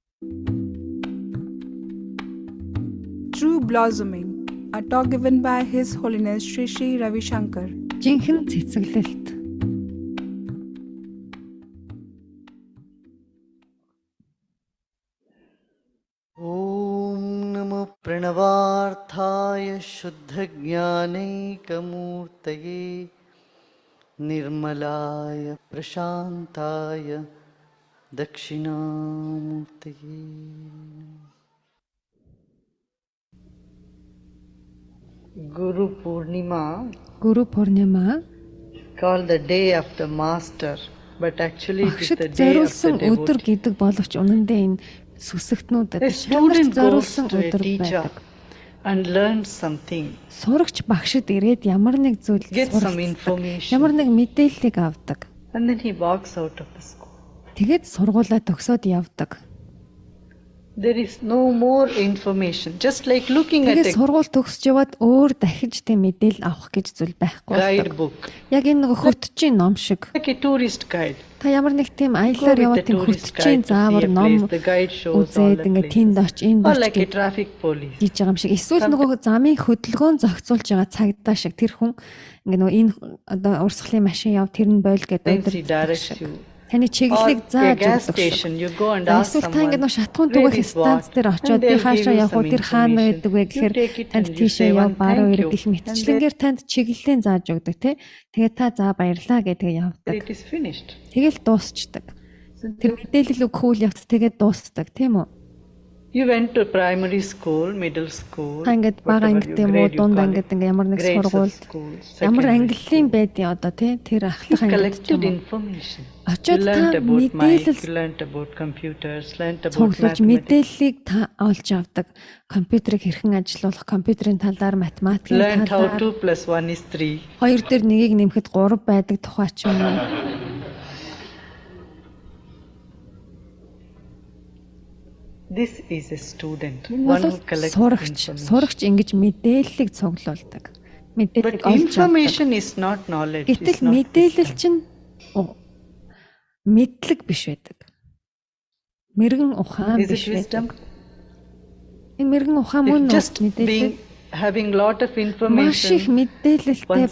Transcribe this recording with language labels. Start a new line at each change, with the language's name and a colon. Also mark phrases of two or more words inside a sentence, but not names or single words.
English: True Blossoming, a talk given by His Holiness Shri Shri Ravi Shankar.
Mongolian: Жинхэнэ цэцэглэлт.
Sanskrit: ॐ नमो प्रणवार्थाय शुद्धज्ञानैकमूर्तये निर्मलाय प्रशान्ताय दक्षिणामूर्तये
English: Guru Purnima called the day of the master, but actually it is the day of the
Mongolian: өдөр
English: devotee.
Mongolian: гэдэг боловч үнэндээ энэ сүсэгтнүүдэд
English: A student goes to a teacher and learns something,
Mongolian: Сурагч багшид ирээд ямар нэг зүйл
English: gets some
Mongolian: суралцдаг, ямар
English: information,
Mongolian: нэг мэдээллийг авдаг.
English: and then he walks out of the school.
Mongolian: Тэгээд сургуулаа төгсөөд явдаг.
English: There is no more information. Just like looking at
Mongolian: Тэгээд
English: a
Mongolian: сургууль төгсөж яваад өөр дахиж тийм мэдээлэл авах гэж зүйл байхгүй болдог.
English: guidebook,
Mongolian: Яг энэ нэг хөтчийн ном шиг.
English: like a tourist guide.
Mongolian: Та ямар нэг тийм
English: Go
Mongolian: аяллаар
English: with
Mongolian: яваад
English: the
Mongolian: тийм
English: tourist
Mongolian: хөтчийн
English: guide to see
Mongolian: заавар
English: a
Mongolian: ном
English: place. The guide shows all
Mongolian: үзээд
English: the
Mongolian: ингээд тэнд
English: places.
Mongolian: оч энд
English: Or
Mongolian: оч
English: like a
Mongolian: гэж
English: traffic police.
Mongolian: хийж байгаа юм шиг. Эсвэл нөгөө замын хөдөлгөөн зохицуулж байгаа цагдаа шиг тэр хүн ингээ нөгөө энэ одоо урсгалын машин яв тэр нь бойл гэдэг
English: Then
Mongolian: өдөр
English: she directs you.
Mongolian: таны
English: Or
Mongolian: чиглэлийг
English: a
Mongolian: зааж
English: gas
Mongolian: өгдөг шиг.
English: station, you go and
Mongolian: За,
English: ask
Mongolian: Эсвэл та ингээ
English: someone,
Mongolian: нөгөө шатхуун
English: where
Mongolian: түгэх
English: is
Mongolian: станц
English: what?
Mongolian: дээр очиод
English: And
Mongolian: би
English: they'll
Mongolian: хаашаа
English: give you
Mongolian: явах
English: some
Mongolian: уу тэр хаана
English: information.
Mongolian: байдаг вэ
English: You
Mongolian: гэхээр
English: take it
Mongolian: танд
English: and you
Mongolian: тийшээ
English: say
Mongolian: яв
English: one
Mongolian: баруун
English: thank
Mongolian: ирэх
English: you.
Mongolian: гэх
English: And
Mongolian: мэтчлэнгээр танд чиглэлийн зааж өгдөг тий. Тэгээд та за баярлаа гэдэг
English: then
Mongolian: явдаг.
English: it is finished.
Mongolian: Тэгэл дуусчдаг. Тэр мэдээлэл өгөх үйл явц тэгээд дуусдаг тийм үү?
English: You went to primary school, middle school,
Mongolian: Та ингээд бага
English: whatever
Mongolian: ангид
English: you
Mongolian: юм уу
English: grade you
Mongolian: дунд
English: call
Mongolian: ангид
English: it,
Mongolian: ингээ ямар нэг
English: grades of
Mongolian: сургуульд
English: school,
Mongolian: ямар
English: secondary
Mongolian: ангиллын
English: school.
Mongolian: байдیں одоо тий тэр
English: You
Mongolian: ахлах ангид ч
English: collected
Mongolian: юм уу.
English: information.
Mongolian: Очоод
English: You learned
Mongolian: та
English: about mic,
Mongolian: мэдээлэл
English: you learned about computers, learned about
Mongolian: цуглуулж
English: mathematics.
Mongolian: мэдээллийг та олж авдаг. Компьютерийг хэрхэн ажилуулах, компьютерийн талаар, математикийн
English: Learned how
Mongolian: талаар,
English: 2 plus 1 is 3.
Mongolian: хоёр дээр нэгийг нэмэхэд 3 байдаг тухай ч юм уу.
English: This is a student,
Mongolian: Энэ
English: one
Mongolian: бол
English: who collects
Mongolian: сурагч.
English: information.
Mongolian: Сурагч ингэж мэдээллийг цуглуулдаг. Мэдээллийг
English: But
Mongolian: олж авдаг.
English: information is not knowledge.
Mongolian: Гэтэл
English: It's not
Mongolian: мэдээлэл
English: wisdom.
Mongolian: чинь мэдлэг биш байдаг. Мэргэн ухаан
English: Is
Mongolian: биш
English: it wisdom?
Mongolian: байдаг. Энэ мэргэн ухаан мөн
English: If just
Mongolian: мэдээлэл
English: being having lot of
Mongolian: маш их
English: information,
Mongolian: мэдээлэлтэй
English: one's